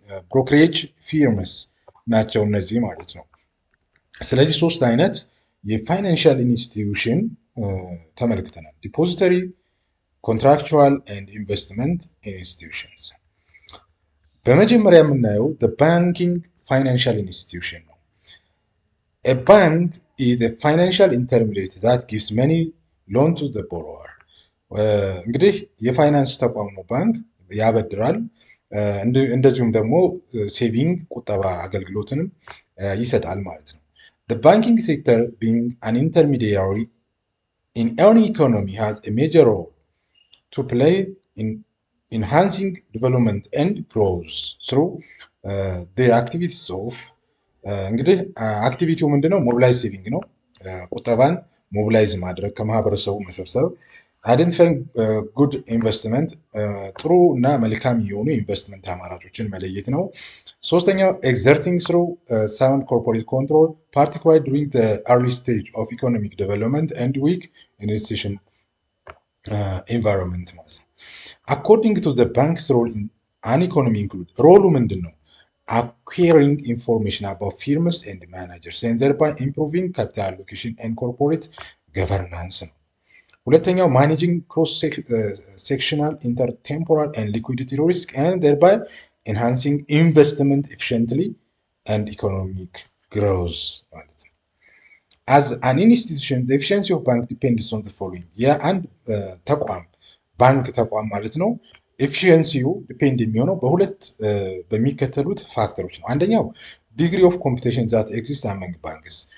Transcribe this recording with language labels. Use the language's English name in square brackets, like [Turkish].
[Amharic] ብሮከሬጅ ፊርምስ ናቸው እነዚህ ማለት ነው። ስለዚህ ሶስት አይነት የፋይናንሻል ኢንስቲትዩሽን ተመልክተናል። ዲፖዚተሪ፣ ኮንትራክቹዋል ኤንድ ኢንቨስትመንት ኢንስቲትዩሽንስ። በመጀመሪያ የምናየው ባንኪንግ ፋይናንሻል ኢንስቲትዩሽን ነው። [English] A bank is a financial intermediary that gives money loan to the borrower. [Amharic] እንግዲህ የፋይናንስ ተቋም ነው ባንክ። ያበድራል። እንደዚሁም ደግሞ ሴቪንግ ቁጠባ አገልግሎትንም ይሰጣል ማለት ነው። [English] The banking sector being an intermediary in any economy has a major role to play in enhancing development and growth through their activities of [Amharic] እንግዲህ አክቲቪቲው ምንድነው? [English] ሞቢላይዝ ሴቪንግ ነው። ቁጠባን ሞቢላይዝ ማድረግ ከማህበረሰቡ መሰብሰብ፣ አይደንቲፋይንግ ጉድ ኢንቨስትመንት ጥሩ እና መልካም የሆኑ የኢንቨስትመንት አማራጮችን መለየት ነው። ሶስተኛው ኤግዘርቲንግ ስሩ ሳውንድ ኮርፖሬት ኮንትሮል ፓርቲኩላርሊ ዱሪንግ ዘ አርሊ ስቴጅ ኦፍ ኢኮኖሚክ ዴቨሎፕመንት ኤንድ ዊክ ኢንስቲቱሽን ኤንቫይሮንመንት ማለት ነው። አኮርዲንግ ቱ ዘ ባንክስ ሮል ኢን አን ኢኮኖሚ ኢንክሉድ ሮሉ ምንድን ነው? acquiring information about firms and managers and thereby improving capital allocation and corporate governance ነው። ሁለተኛው managing cross sectional intertemporal and liquidity risk and thereby enhancing investment efficiently and economic growth ማለት ነው። as an institution the efficiency of bank depends on the following [Amharic] የአንድ ተቋም ባንክ ተቋም ማለት ነው ኤፊሽንሲው ዲፔንድ የሚሆነው በሁለት በሚከተሉት ፋክተሮች ነው። [English] አንደኛው ዲግሪ ኦፍ ኮምፒቲሽን ዛት ኤግዚስት አመንግ ባንክስ